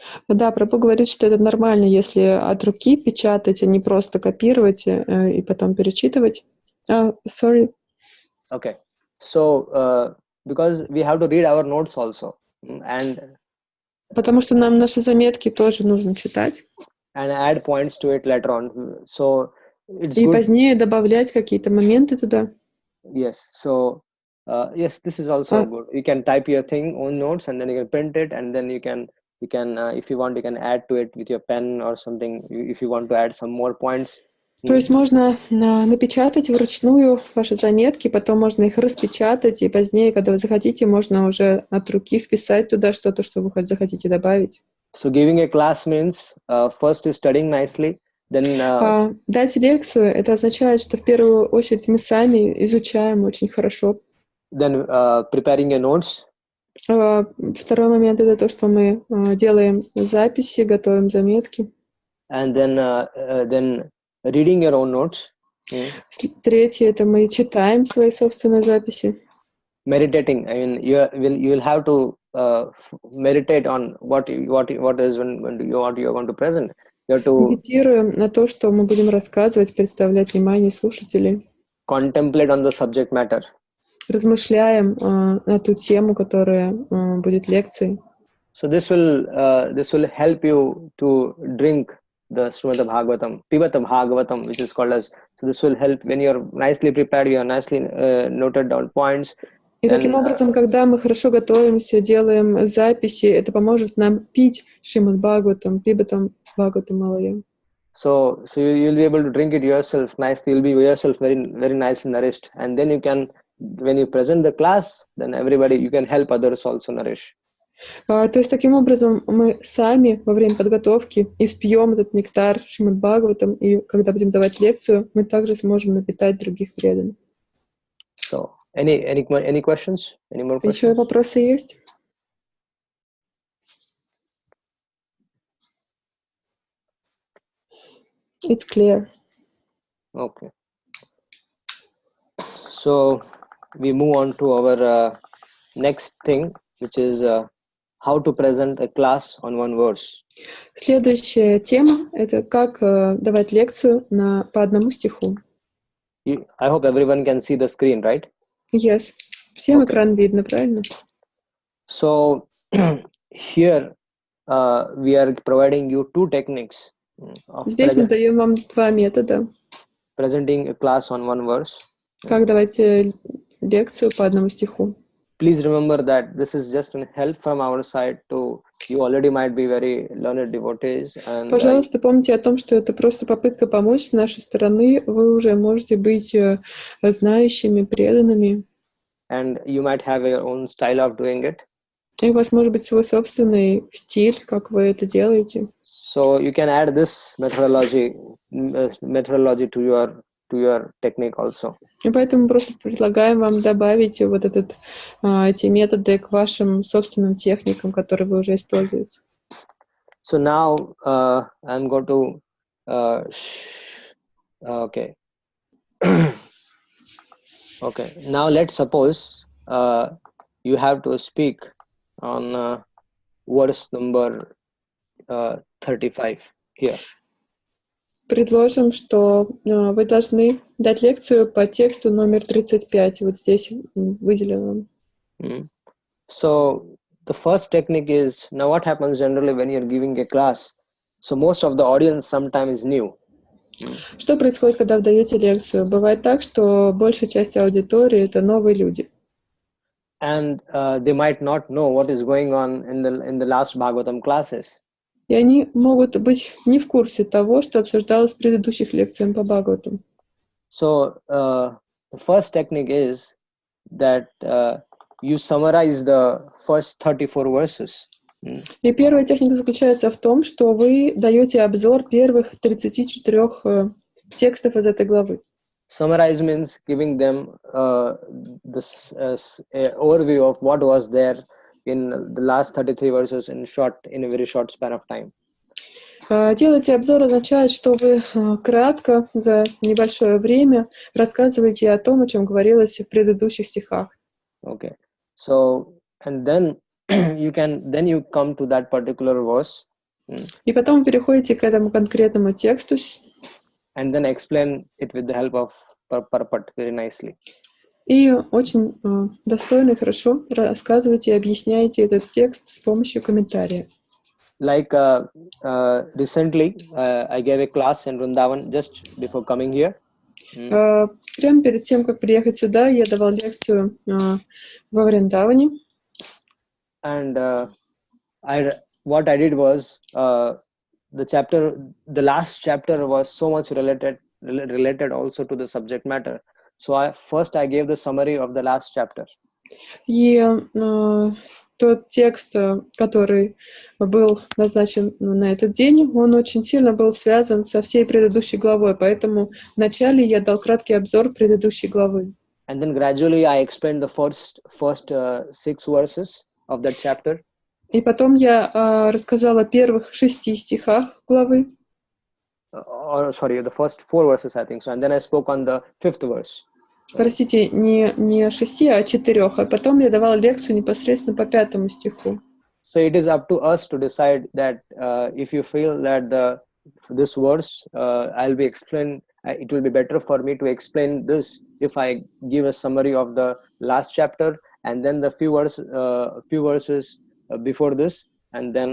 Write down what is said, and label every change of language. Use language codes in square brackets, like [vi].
[ru] Да, Прабhu говорит, что это нормально, если от руки печатать, а не просто копировать и потом перечитывать. [en] Sorry. Okay, so because we have to read our notes also, and [ru] Потому что нам наши заметки тоже нужно читать. [en] and add points to it later on. So it's [ru] И [en] good. [ru] позднее добавлять какие-то моменты туда. [en] Yes. So yes, this is also good. You can type your thing on notes, and then you can print it, and then you can if you want, you can add to it with your pen or something. If you want to add some more points. [ru] То есть можно напечатать вручную ваши заметки, потом можно их распечатать, и позднее, когда вы захотите, можно уже от руки вписать туда что-то, что вы захотите добавить. [en] So giving a class means first is studying nicely, then [ru] дать лекцию — это означает, что в первую очередь мы сами изучаем очень хорошо. [en] Then preparing your notes. [ru] Второй момент — это то, что мы делаем записи, готовим заметки. [en] And then reading your own notes. [ru] Третье — это мы читаем свои собственные записи. [en] Meditating. I mean, you will have to meditate on what you're going to present. You have to [ru] Медитируем на то, что мы будем рассказывать, представлять внимание слушателей. [en] Contemplate on the subject matter. [ru] Размышляем на ту тему, которая будет лекцией. [en] So this will help you to drink the Srimad Bhagavatam, Pibata Bhagavatam, which is called as. So this will help when you're nicely prepared, you are nicely noted down points. [ru] И таким образом, когда мы хорошо готовимся, делаем записи, это поможет нам пить Шримад Бхагаватам, Пибатам Бхагаватам Малая. [en] So you'll be able to drink it yourself nicely. You'll be yourself very very nicely nourished, and then you can, when you present the class, then everybody you can help others also nourish. [ru] То есть таким образом мы сами во время подготовки испьем этот нектар Шримад Бхагаватам, и когда будем давать лекцию, мы также сможем напитать других преданных. [en] So any questions? Any more questions? [ru] Еще вопросы есть? [en] It's clear. Okay. So we move on to our next thing, which is how to present a class on one verse. [ru] Следующая тема — это как давать лекцию по одному стиху. [en] I hope everyone can see the screen, right? Yes. [ru] Всем экран видно, правильно? [en] So here we are providing you two techniques of [ru] Здесь мы даем вам два метода. [en] Presenting a class on one verse. [ru] Как давать лекцию по одному стиху. [en] Please remember that this is just a help from our side to you. Already might be very learned devotees. And [ru] пожалуйста, помните о том, что это просто попытка помочь с нашей стороны. Вы уже можете быть знающими, преданными. [en] And you might have your own style of doing it. [ru] И у вас может быть свой собственный стиль, как вы это делаете. [en] So you can add this methodology to your technique also. [ru] И поэтому просто предлагаем вам добавить вот эти методы к вашим собственным техникам, которые вы уже используете. [en] So now I'm going to okay. Okay. Now let's suppose you have to speak on verse number 35 here. [ru] Предложим, что вы должны дать лекцию по тексту номер 35. Вот здесь выделено. [en] So the first technique is, now what happens generally when you're giving a class? So most of the audience sometimes is new. [ru] Что происходит, когда вы даете лекцию? Бывает так, что большая часть аудитории — это новые люди. [en] And they might not know what is going on in the last Bhagavatam classes. [ru] И они могут быть не в курсе того, что обсуждалось в предыдущих лекциях по Бхагаватам. [en] So the first technique is that you summarize the first 34 verses. [ru] И первая техника заключается в том, что вы даете обзор первых 34 текстов из этой главы. [en] Summarize means giving them this overview of what was there in the last 33 verses in a very short span of time. [ru] Делать обзор означает, что вы кратко, за небольшое время рассказываете о том, о чем говорилось в предыдущих стихах. [en] Okay. So, and then you come to that particular verse. [ru] И потом переходите к этому конкретному тексту. [en] And then explain it with the help of Parpat very nicely. [ru] И очень достойно и хорошо рассказываете и объясняете этот текст с помощью комментариев. [en] Like recently, I gave a class in Vrindavan just before coming here. [ru] Прямо перед тем, как приехать сюда, я давал лекцию во Вриндаване. [en] And what I did was the last chapter was so much related also to the subject matter. So I gave the summary of the last chapter. [ru] И тот текст, который был назначен на этот день, он очень сильно был связан со всей предыдущей главой, поэтому вначале я дал краткий обзор предыдущей главы. [en] And then gradually I explained the first 6 verses of that chapter. [ru] И потом я рассказал о первых 6 стихах главы. [en] The first 4 verses, I think so. And then I spoke on the 5th verse. [ru] Простите, не 6, а 4. А потом я давал лекцию непосредственно по 5 стиху. [en] So it is up to us to decide that if you feel that this verse I'll be explain. It will be better for me to explain this if I give a summary of the last chapter and then the few verses before this, and then.